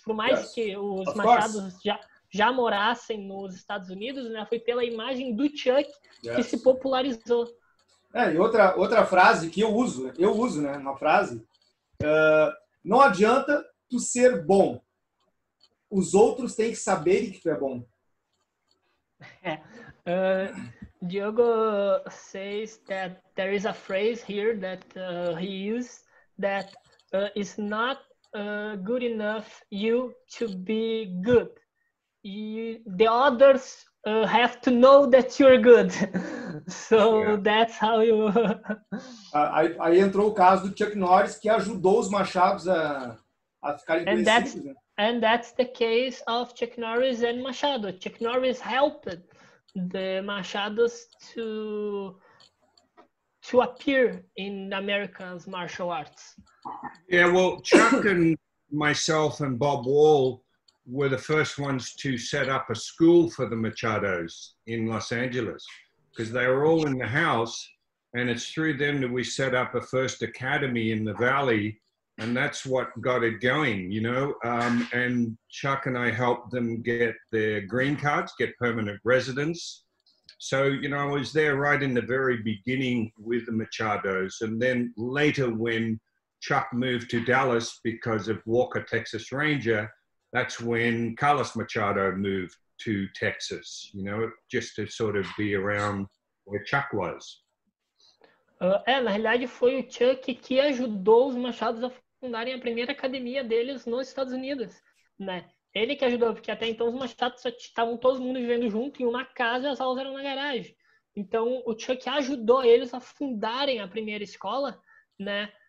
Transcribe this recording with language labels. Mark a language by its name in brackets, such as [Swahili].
[Portuguese] Por mais que os Machados já morassem nos Estados Unidos, né, foi pela imagem do Chuck que se popularizou. E outra frase que eu uso, né, uma frase, não adianta tu ser bom, os outros têm que saber que tu é bom. [English] Diogo says that there is a phrase here that he used that it's not good enough you to be good. The others have to know that you're good. So that's how you... [Portuguese] aí entrou o caso do Chuck Norris, que ajudou os Machados a ficarem conhecidos. Né? [English] And that's the case of Chuck Norris and Machado. Chuck Norris helped the Machados to appear in America's martial arts. Yeah, well, Chuck and myself and Bob Wall were the first ones to set up a school for the Machados in Los Angeles, because they were all in the house, and it's through them that we set up a first academy in the Valley, and that's what got it going, and Chuck and I helped them get their green cards, get permanent residence. So, I was there right in the very beginning with the Machados, and then later when Chuck moved to Dallas because of Walker, Texas Ranger, that's when Carlos Machado moved to Texas, just to sort of be around where Chuck was. [Portuguese] Na realidade foi o Chuck que ajudou os Machados a fundarem a primeira academia deles nos Estados Unidos, né? Ele que ajudou, porque até então os Machados só estavam todo mundo vivendo junto em uma casa e as aulas eram na garagem. Então o Chuck ajudou eles a fundarem a primeira escola, né?